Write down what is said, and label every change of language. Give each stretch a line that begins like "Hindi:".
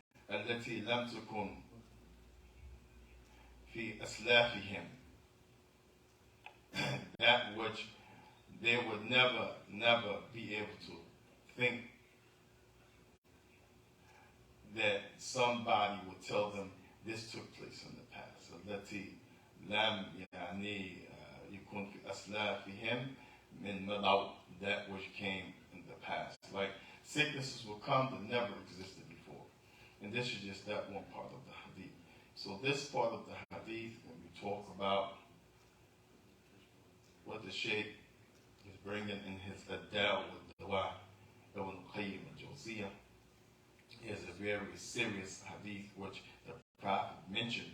Arabic: التي لم تكن في أسلافهم,
English: that which they would never be able to think that somebody would tell them this took place in the past.
Arabic: التي لم يكن في أسلافهم من مضوا,
English: that which came in the past. Like sicknesses will come that never existed before. And this is just that one part of the hadith. So this part of the hadith, when we talk about what the Shaikh is bringing in his Adal with Dawah, Ibn Qayyim al-Jawziyah, is a very serious hadith which the Prophet mentioned.